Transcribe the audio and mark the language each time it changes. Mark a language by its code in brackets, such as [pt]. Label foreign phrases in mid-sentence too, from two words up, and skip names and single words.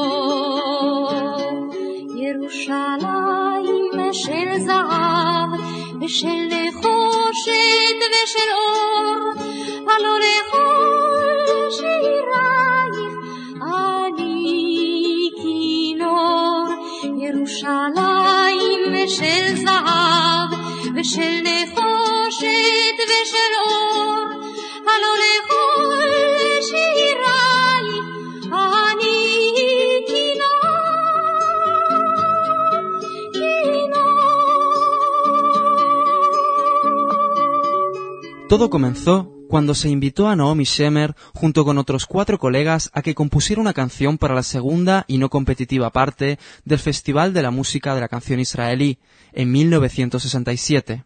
[he] ירושלים של זהב ושל נחושת ושל אור, הלא לכל שירייך אני כינור. ירושלים של זהב ושל נחושת ושל אור, הלא לכל שירייך אני [es] Todo comenzó cuando se invitó a Naomi Shemer, junto con otros 4 colegas, a que compusiera una canción para la segunda y no competitiva parte del Festival de la Música de la Canción Israelí, en 1967.